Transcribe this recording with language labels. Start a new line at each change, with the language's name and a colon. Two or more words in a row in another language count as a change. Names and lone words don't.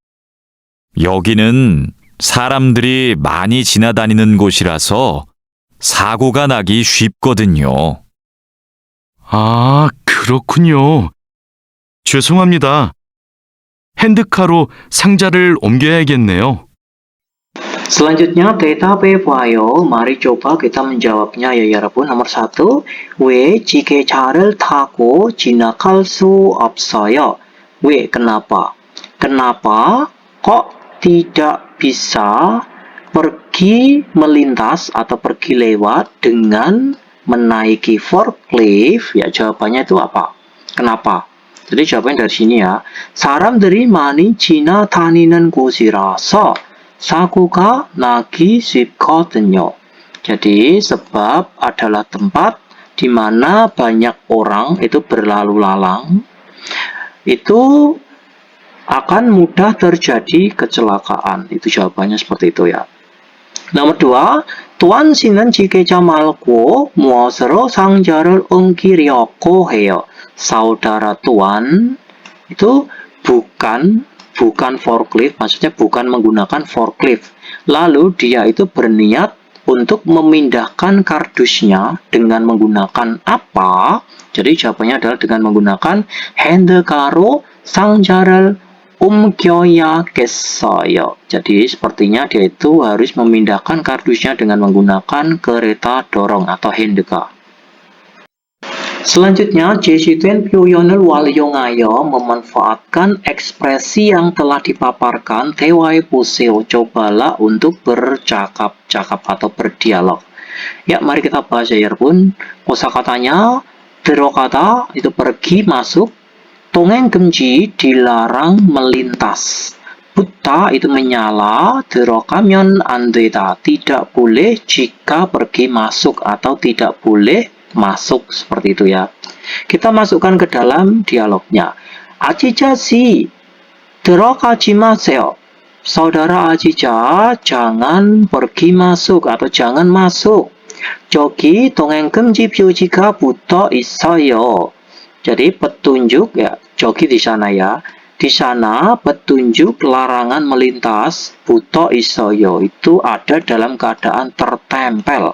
Korean: 여기는 사람들이 많이 지나다니는 곳이라서 사고가 나기 쉽거든요. 아, 그렇군요. 죄송합니다. 핸드카로 상자를 옮겨야겠네요. Selanjutnya 대답해봐요.
Indonesian: Mari coba kita menjawabnya ya 여러분. Nomor 1.
Korean: 왜 지게차를 타고 지나갈 수 없어요? 왜?
Indonesian: Kenapa? Kenapa kok tidak bisa pergi melintas atau pergi lewat dengan menaiki forklift? Ya, jawabannya itu apa? Kenapa? jadi jawabannya dari sini ya.
Korean: 사람들이 많이 지나다니는 곳이라서 사고가 나기 쉽거든요.
Indonesian: Jadi sebab adalah tempat di mana banyak orang itu berlalu lalang, itu akan mudah terjadi kecelakaan. Itu jawabannya seperti itu ya.
Korean: Nomor 2, tuan 씨는 지게차 말고 무엇으로 상자를 옮기려고 해요?
Indonesian: Saudara tuan itu bukan forklift, maksudnya bukan menggunakan forklift. Lalu dia itu berniat untuk memindahkan kardusnya dengan menggunakan apa? Jadi jawabannya adalah dengan menggunakan
Korean: 핸드카로 상자를 옮겨야겠어요.
Indonesian: Jadi sepertinya dia itu harus memindahkan kardusnya dengan menggunakan kereta dorong atau 핸드카. Selanjutnya,
Korean: 제시된 표현을 활용하여
Indonesian: memanfaatkan ekspresi yang telah dipaparkan.
Korean: 대화해보세요.
Indonesian: Cobalah untuk bercakap-cakap atau berdialog. Ya, mari kita bahas ya, 여러분. kosakatanya 들어가다 itu pergi, masuk. 동행금지 dilarang melintas. buta itu menyala.
Korean: 들어가면 안 되다
Indonesian: tidak boleh jika pergi masuk atau tidak boleh masuk, seperti itu ya. Kita masukkan ke dalam dialognya.
Korean: 아지자씨, 들어가지 마세요.
Indonesian: Saudara Ajija, jangan pergi masuk atau jangan masuk.
Korean: 저기 동행금지 표지가 붙어 있어요.
Indonesian: Jadi petunjuk ya, 저기 di sana ya. Di sana petunjuk larangan melintas
Korean: 붙어 있어요
Indonesian: itu ada dalam keadaan tertempel.